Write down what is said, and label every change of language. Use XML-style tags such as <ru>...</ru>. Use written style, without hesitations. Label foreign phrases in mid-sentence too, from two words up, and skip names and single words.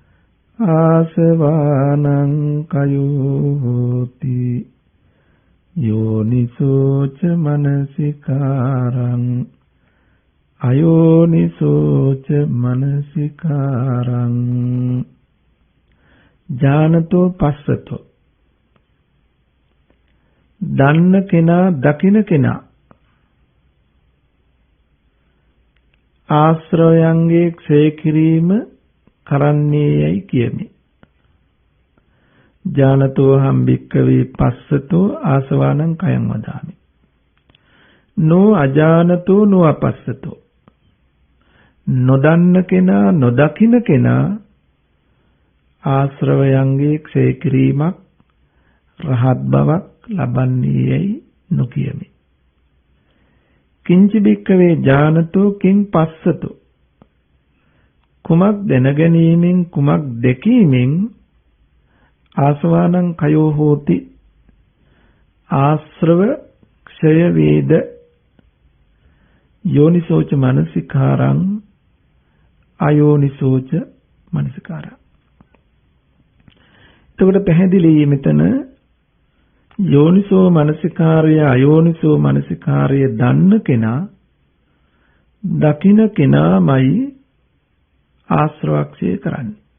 <pi>ආසවානං කයෝ හෝති යෝනිසෝච මනසිකාරං අයෝනිසෝච මනසිකාරං ඥානතෝ පස්සතෝ.</pi> <si>දන්න කෙනා, දකින කෙනා ආශ්‍රයයන්ගේ ක්ෂය කිරීම කරන්නේ යයි කියමි.</si> <pi>ඥානතෝ හම් භික්ඛවේ පස්සතෝ ආසවානං කයං වදාමි. නෝ අජානතෝ නෝ අපස්සතෝ.</pi> <si>නොදන්න කෙනා, නොදකින කෙනා ආශ්‍රවයන්ගේ ක්ෂය කිරීමක්, රහත් බවක් ලබන්නේ යයි නොකියමි.</si> <pi>කිංචි භික්ඛවේ ඥානතෝ කිං පස්සතෝ.</pi> <si>කුමක් දැනගැනීමෙන්, කුමක් දැකීමෙන්</si> <pi>ආසවානං කයෝ හෝති</pi> <si>ආශ්‍රව ක්ෂය වේද</si> <pi>යෝනිසෝච මනසිකාරං අයෝනිසෝච මනසිකාරං.</pi> <si>එතකොට පැහැදිලි මෙතන යෝනිසෝ මනසිකාරය, අයෝනිසෝ මනසිකාරය දන්න කෙනා, දකින කෙනාමයි ආශ්‍රවක්ෂය කරන්නේ.</si>